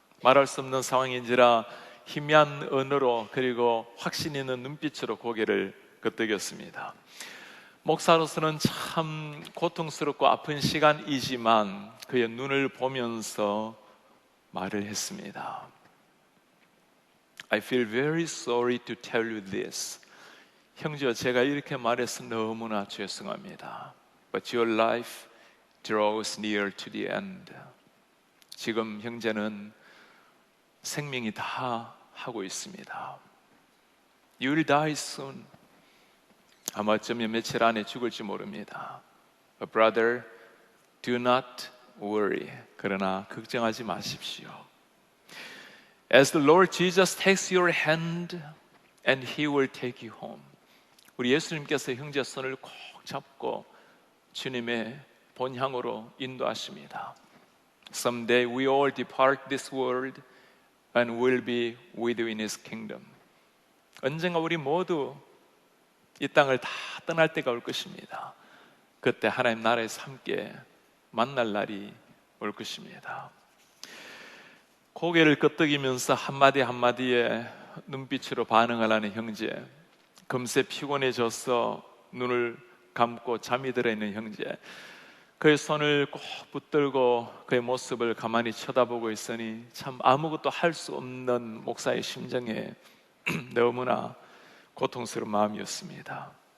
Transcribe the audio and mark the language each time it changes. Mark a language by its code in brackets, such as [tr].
[ko] 말할 수 없는 상황인지라 희미한 언어로 그리고 확신 있는 눈빛으로 고개를 끄덕였습니다. 목사로서는 참 고통스럽고 아픈 시간이지만 그의 눈을 보면서 말을 했습니다. [en] I feel very sorry to tell you this. [ko] 형제여, 제가 이렇게 말해서 너무나 죄송합니다. [en] But your life draws near to the end. [ko] 지금 형제는 생명이 다 하고 있습니다. [en] You will die soon. [ko] 아마 어쩌면 며칠 안에 죽을지 모릅니다. [en] But brother, do not worry. [ko] 그러나 걱정하지 마십시오. [en] As the Lord Jesus takes your hand and He will take you home. [ko] 우리 예수님께서 형제 손을 꼭 잡고 주님의 본향으로 인도하십니다. [en] Someday we all depart this world and will be with you in His kingdom. [ko] 언젠가 우리 모두 이 땅을 다 떠날 때가 올 것입니다. 그때 하나님 나라에서 함께 만날 날이 올 것입니다. 고개를 끄덕이면서 한마디 한마디에 눈빛으로 반응을 하는 형제, 금세 피곤해져서 눈을 감고 잠이 들어있는 형제, 그의 손을 꼭 붙들고 그의 모습을 가만히 쳐다보고 있으니 참 아무것도 할 수 없는 목사의 심정에 너무나 고통스러운 마음이었습니다.